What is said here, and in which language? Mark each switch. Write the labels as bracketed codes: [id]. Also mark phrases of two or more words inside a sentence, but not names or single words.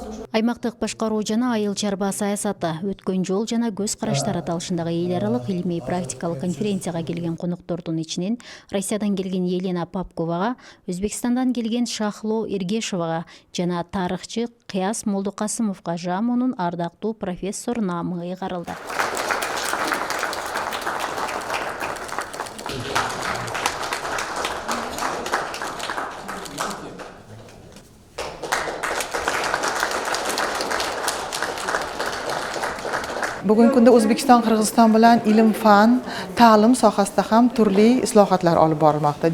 [ky] Аймактык башкаруу жана айыл чарба саясаты, өткөн жол жана көз караштар аталышындагы эл аралык илимий практикалык конференцияга келген коноктордун ичинен Россиядан келген Елена Попковага, Өзбекстандан келген Шахло Эргешевага жана тарыхчы Кыяс Молдокасымовго ЖАМОнун ардактуу профессор наамы ыйгарылды. [uz] Bugungi kunda O'zbekiston, Qirg'iziston bilan ilm, fan, ta'lim sohasida ham turli islohotlar olib borilmoqda.